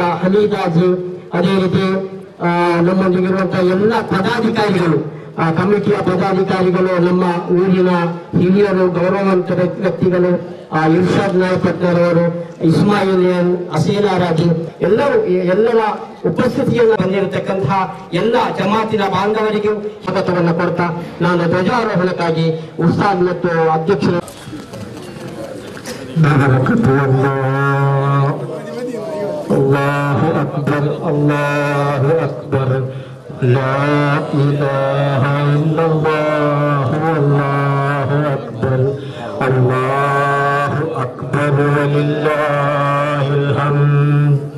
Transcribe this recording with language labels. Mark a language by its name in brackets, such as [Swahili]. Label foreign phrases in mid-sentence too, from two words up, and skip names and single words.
[Kannada] ಹಮೀದ್ ಹಾಜಿ, ಅದೇ ರೀತಿ ನಮ್ಮೊಂದಿಗಿರುವಂತಹ ಎಲ್ಲ ಪದಾಧಿಕಾರಿಗಳು, ಕಮಿಟಿಯ ಪದಾಧಿಕಾರಿಗಳು, ನಮ್ಮ ಊರಿನ ಹಿರಿಯರು, ಗೌರವವಂತ ವ್ಯಕ್ತಿಗಳು, ಇರ್ಷಾದ್ ನಾಯಕತ್ನರವರು, ಇಸ್ಮಾಯಿಲಿಯನ್, ಅಸೀನಾರಾಜಿ, ಎಲ್ಲರ ಉಪಸ್ಥಿತಿಯನ್ನು ಬಂದಿರತಕ್ಕಂತಹ ಎಲ್ಲ ಜಮಾತಿನ ಬಾಂಧವರಿಗೂ ಸ್ವಾಗತವನ್ನು ಕೊಡ್ತಾ ನಾನು ಧ್ವಜಾರೋಹಣಕ್ಕಾಗಿ ಉಸ್ತಾದ್ ಮತ್ತು ಅಧ್ಯಕ್ಷರು [Arabic] الله أكبر الله أكبر لا إله إلا الله الله أكبر الله أكبر ولله الحمد.